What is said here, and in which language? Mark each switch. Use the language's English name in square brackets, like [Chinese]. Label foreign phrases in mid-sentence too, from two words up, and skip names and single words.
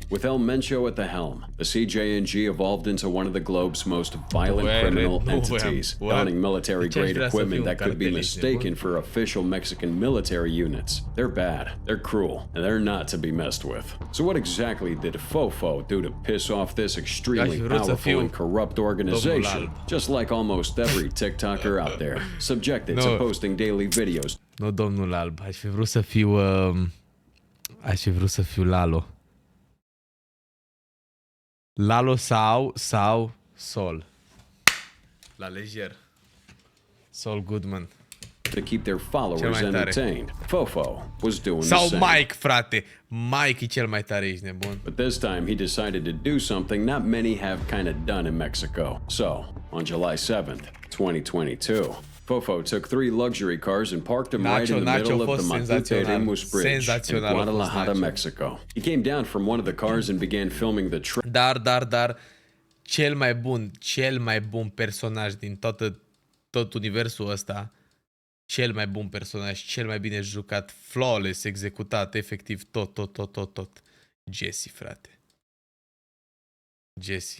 [English] With El Mencho at the helm, the CJNG evolved into one of the globe's most violent criminal entities, donning military-grade equipment that could be mistaken for official Mexican military units. They're bad, they're cruel, and they're not to be messed with. So what exactly did Fofo do to piss off this extremely powerful and corrupt organization? Just like almost every TikToker out there, subjected to posting daily videos. [Romanian] Nu, domnul Alb, aș fi vrut să fiu Lalo. Lalo sau Sol. La lejer. Sol Goodman. [English] To keep their followers entertained. Fofo was doing the [Romanian] Sau [English] same. [Romanian] Mike, frate. Mike e cel mai tare, ești nebun. [English] But this time he decided to do something not many have kind of done in Mexico. So, on July 7th, 2022, Fofo took 3 luxury cars and parked them right in the middle of the Matute Remus Bridge in Guadalajara, Mexico. He came down from one of the cars and began filming the [Romanian] Dar cel mai bun personaj din tot universul ăsta, cel mai bun personaj, cel mai bine jucat, flawless, executat, efectiv tot. Jesse, frate. Jesse.